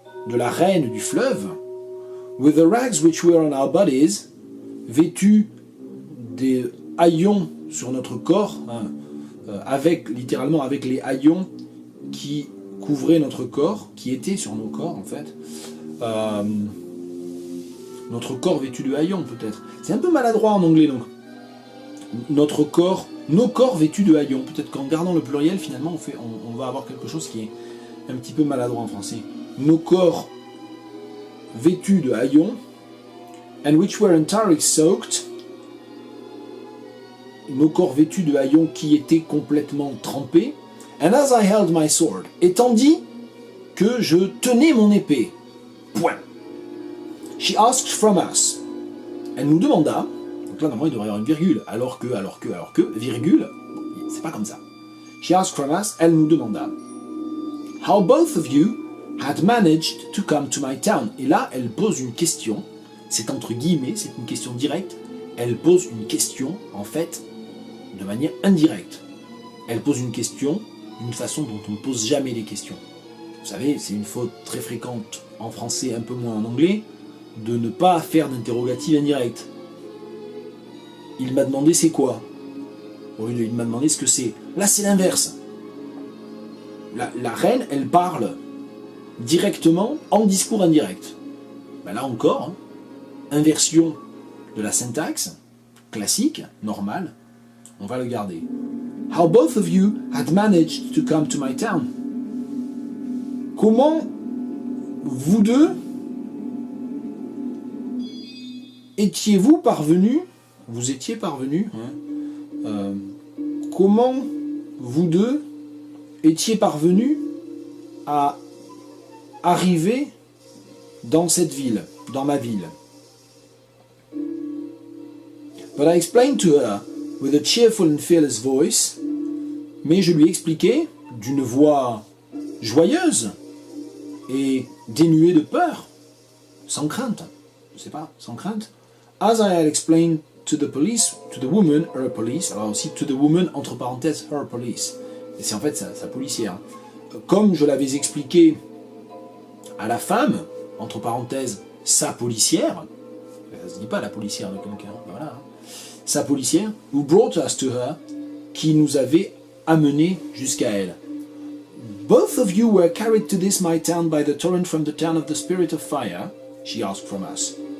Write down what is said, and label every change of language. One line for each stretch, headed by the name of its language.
French: de la reine du fleuve,
English: with the rags which were on our bodies,
French: vêtus des haillons sur notre corps, hein, littéralement avec les haillons qui couvraient notre corps, qui étaient sur nos corps en fait. Notre corps vêtu de haillons peut-être. C'est un peu maladroit en anglais donc. Nos corps vêtus de haillons. Peut-être qu'en gardant le pluriel finalement on va avoir quelque chose qui est un petit peu maladroit en français. Nos corps vêtus de haillons,
English: and which were entirely soaked.
French: Nos corps vêtus de haillons qui étaient complètement trempés.
English: And as I held my sword,
French: et tandis que je tenais mon épée. Point. She asked from us. Elle nous demanda, donc là normalement il devrait y avoir une virgule, alors que, virgule, c'est pas comme ça.
English: She asked from us,
French: elle nous demanda,
English: how both of you had managed to come to my town.
French: Et là elle pose une question, c'est entre guillemets, c'est une question directe, elle pose une question en fait de manière indirecte. Elle pose une question d'une façon dont on ne pose jamais les questions. Vous savez, c'est une faute très fréquente en français, un peu moins en anglais, de ne pas faire d'interrogative indirecte. Il m'a demandé c'est quoi. Il m'a demandé ce que c'est. Là c'est l'inverse. La reine, elle parle directement en discours indirect. Ben là encore, inversion de la syntaxe, classique, normale, on va le garder.
English: How both of you had managed to come to my town.
French: Comment vous deux étiez-vous parvenus, vous étiez parvenus, comment vous deux étiez parvenus à arriver dans cette ville, dans ma ville.
English: But I explained to her with a cheerful and fearless voice,
French: mais je lui expliquai d'une voix joyeuse et dénuée de peur, sans crainte,
English: je sais pas, sans crainte, as I had explained to the police, to the woman, her police,
French: alors aussi
English: to the woman,
French: entre parenthèses,
English: her police,
French: et c'est en fait sa policière. Comme je l'avais expliqué à la femme, entre parenthèses, sa policière, ça se dit pas la policière de quelqu'un, voilà, sa policière,
English: who brought us to her,
French: qui nous avait amenés jusqu'à elle.
English: Both of you were carried to this my town by the torrent from the town of the spirit of fire, she asked from us.